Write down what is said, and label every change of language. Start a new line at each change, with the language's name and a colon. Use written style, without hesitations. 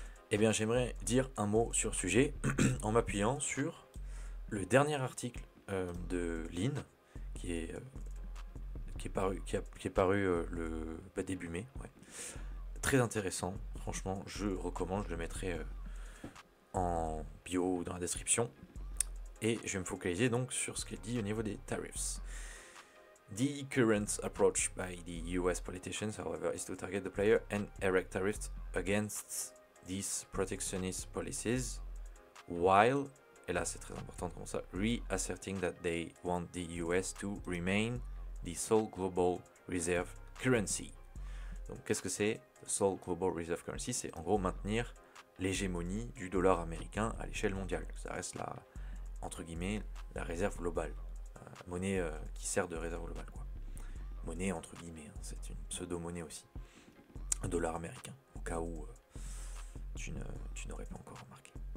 French: Eh bien, j'aimerais dire un mot sur le sujet en m'appuyant sur le dernier article de Lynn, qui est paru le début mai. Ouais. Très intéressant, franchement, je recommande, je le mettrai en bio ou dans la description. Et je vais me focaliser donc sur ce qu'il dit au niveau des tariffs.
English: The current approach by the US politicians, however, is to target the player and erect tariffs against these protectionist policies, while,
French: et là c'est très important comme ça,
English: reasserting that they want the US to remain the sole global reserve currency.
French: Donc qu'est-ce que c'est?
English: The sole global reserve currency,
French: c'est en gros maintenir l'hégémonie du dollar américain à l'échelle mondiale. Ça reste entre guillemets, la réserve globale. Monnaie qui sert de réserve globale, quoi. Monnaie entre guillemets, hein, c'est une pseudo-monnaie aussi. Un dollar américain, au cas où tu n'aurais pas encore remarqué.